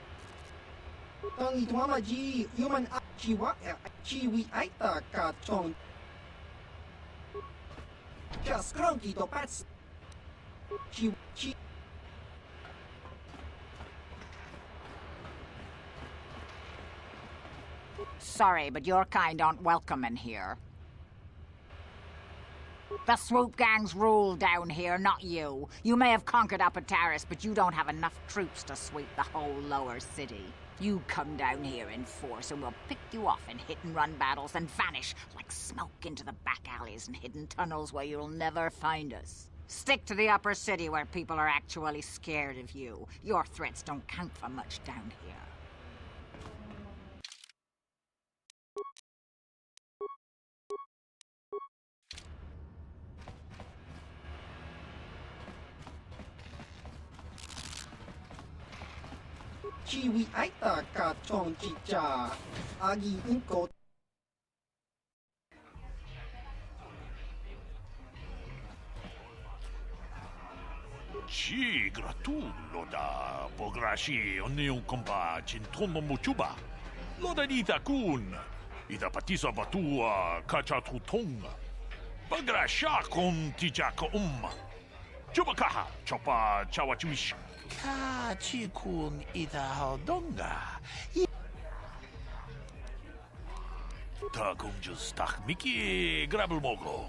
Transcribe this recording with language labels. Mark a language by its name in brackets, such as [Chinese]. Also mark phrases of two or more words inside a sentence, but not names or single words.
[English] Tang itwama ji human chiwa chiwi aita ka chon. Skronki to pac. Chi. Sorry, but your kind aren't welcome in here. The swoop gangs rule down here, not you. You may have conquered Upper Terrace, but you don't have enough troops to sweep the whole lower city. You come down here in force and we'll pick you off in hit-and-run battles and vanish like smoke into the back alleys and hidden tunnels where you'll never find us. Stick to the upper city where people are actually scared of you. Your threats don't count for much down here. Chiwi aita ka chon chicha. Agi inko. Ci gratullo da pograshi onneun kompa cintono mochuba. Loda dita kun. Ita patisa batua kacha tutong. Pagrasha kon tijaka Chubakaha chopa chawachuish. Ka chikun ita hodonga. Ta kumjus tak miki grabel mogo.